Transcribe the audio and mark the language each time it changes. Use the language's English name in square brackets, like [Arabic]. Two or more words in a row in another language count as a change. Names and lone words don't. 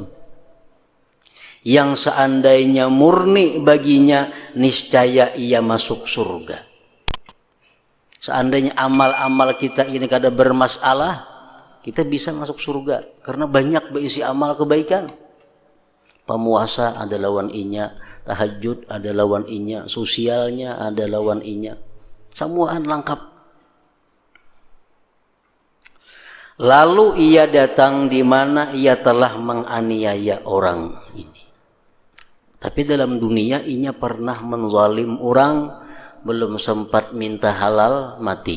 [Indonesian] Yang seandainya murni baginya, niscaya ia masuk surga. [Banjar] Seandainya amal-amal kita ini kada bermasalah, kita bisa masuk surga. [Indonesian] Karena banyak berisi amal kebaikan. [Banjar] Pemuasa ada lawan inya, tahajud ada lawan inya, sosialnya ada lawan inya. Semuaan lengkap. [Indonesian] Lalu ia datang di mana ia telah menganiaya orang ini. [Banjar] Tapi dalam dunia inya pernah menzalim orang, belum sempat minta halal, mati.